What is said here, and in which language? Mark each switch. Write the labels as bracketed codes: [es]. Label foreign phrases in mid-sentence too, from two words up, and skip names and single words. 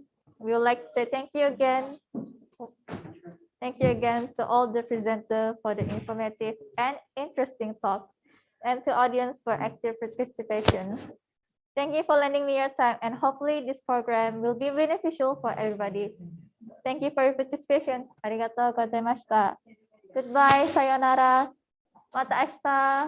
[en] We would like to say thank you again. Thank you again to all the presenters for the informative and interesting talk, and to audience for active participation. Thank you for lending me your time, and hopefully this program will be beneficial for everybody. Thank you for your participation. [ja] ありがとうございました. Goodbye, sayonara. また明日.